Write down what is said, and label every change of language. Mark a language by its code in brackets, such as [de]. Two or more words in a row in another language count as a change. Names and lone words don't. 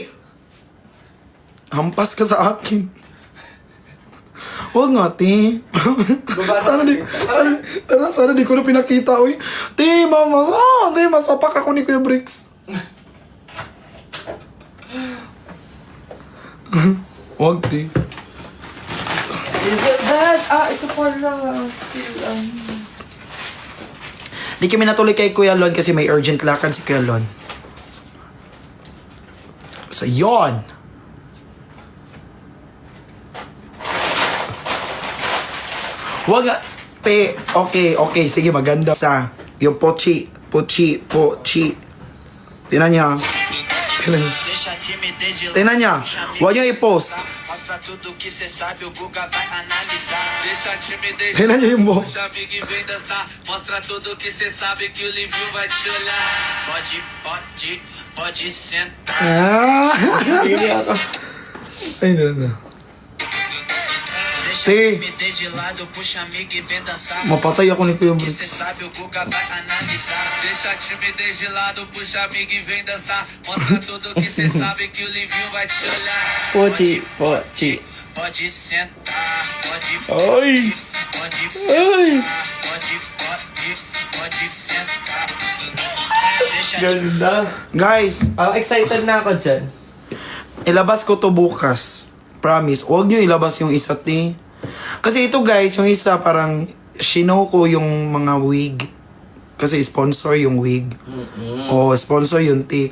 [tl] Hampas ka sa akin. Wag nga, ti. sana di ko na pinakita, uy. Ti, masapak ako ni Kuya Bricks. Wag, ti. [en] Is it that? [tl] Ito pala. Still, Di kami natuloy kay Kuya Lon kasi may urgent lakad si Kuya Lon. So, yon. Wag nga. Te, okay. Sige, maganda. Sa, yung pochi. Tingnan niya. Tingnan niya. Huwag niyo i-post. [pt] Mostra tudo que cê sabe, o Guga vai analisar. Deixa a timidez, [tl] Tingnan niyo yung mo. [pt] puxa a big e vem dançar. Mostra tudo que cê sabe, que o Livinho vai te olhar. Pode sentar. [tl] Pili ako. Ay, no. [pt] Deixa a [tl] Te. [pt] timidez de lado, puxa amigo e vem dançar. [tl] Mapatay ako ni Kuya [pt] Que cê [tl] Bricks. [pt] sabe, o Guga vai analisar. Deixa a timidez de lado, puxa amigo e vem dançar. Mostra tudo que cê sabe, que o Livinho vai te olhar. [tl] Pochi. [pt] Pode sentar, [tl] Ay! [pt] pode sentar. Deixa [tl] Ganda. Guys, Parang excited na ako dyan. ilabas ko to bukas. Promise. Huwag nyo ilabas yung isa, ti. Kasi ito, guys, yung isa parang shino ko yung mga wig. Kasi sponsor yung wig. O sponsor yung ti.